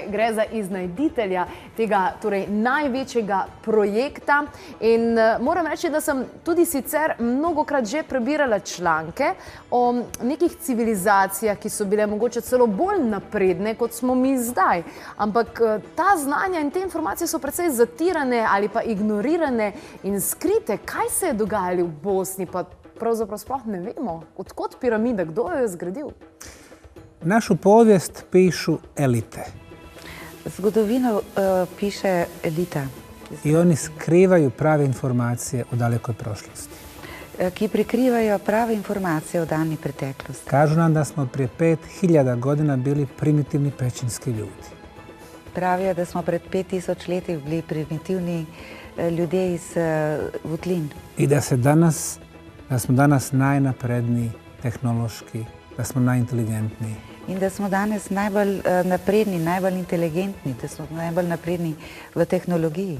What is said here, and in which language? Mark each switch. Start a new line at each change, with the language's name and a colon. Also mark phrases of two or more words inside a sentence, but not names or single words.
Slovenian: Gre za iznajditelja tega torej največjega projekta in moram reči, da sem tudi sicer mnogokrat že prebirala članke o nekih civilizacijah, ki so bile mogoče celo bolj napredne, kot smo mi zdaj. Ampak ta znanja in te informacije so precej zatirane ali pa ignorirane in skrite. Kaj se je dogajalo v Bosni, pa pravzaprav sploh ne vemo. Odkot piramida, kdo jo je zgradil?
Bosnian: Našu povijest pišu elite.
Slovenian: Zgodovino piše elita.
Bosnian: I oni skrivaju prave informacije o dalekoj prošlosti.
Slovenian: Ki prikrivajo prave informacije o daljni preteklosti.
Bosnian: Kažu nam da smo prije 5000 godina bili primitivni pećinski ljudi.
Slovenian: Pravijo, da smo pred 5000 leti bili primitivni ljudje iz votlin.
Bosnian: I da smo danas najnapredniji tehnološki, da smo najinteligentniji.
Slovenian: In da smo danes najbolj napredni, najbolj inteligentni, da smo najbolj napredni v tehnologiji.